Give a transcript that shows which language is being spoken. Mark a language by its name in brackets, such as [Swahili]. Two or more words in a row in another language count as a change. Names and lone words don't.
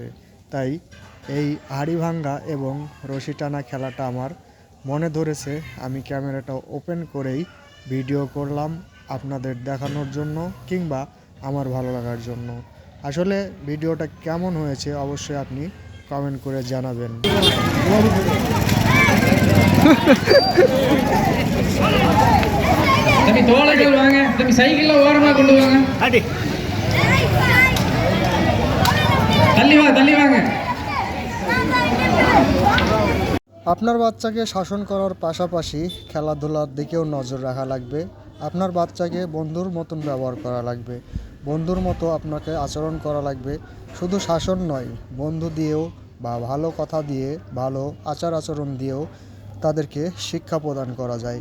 [Bangla] তাই এই হাড়ি ভাঙ্গা এবং রশি টানা খেলাটা আমার মনে ধরেছে, আমি ক্যামেরাটা ওপেন করেই ভিডিও করলাম আপনাদের দেখানোর জন্য কিংবা আমার ভালো লাগার জন্য। আসলে ভিডিওটা কেমন হয়েছে অবশ্যই আপনি কমেন্ট করে জানাবেন। [Tamil] தம்பி தோளைகள் வாங்க, தம்பி சைக்கிள்ல ஓரமா கொண்டு வாங்க. அடி தள்ளி வாங்க. [Bangla] আপনার বাচ্চাকে শাসন করার পাশাপাশি খেলাধুলার দিকেও নজর রাখা লাগবে। আপনার বাচ্চাকে বন্ধুর মতন ব্যবহার করা লাগবে, বন্ধুর মতো আপনাকে আচরণ করা লাগবে। শুধু শাসন নয়, বন্ধু দিয়েও বা ভালো কথা দিয়ে, ভালো আচার আচরণ দিয়েও তাদেরকে শিক্ষা প্রদান করা যায়।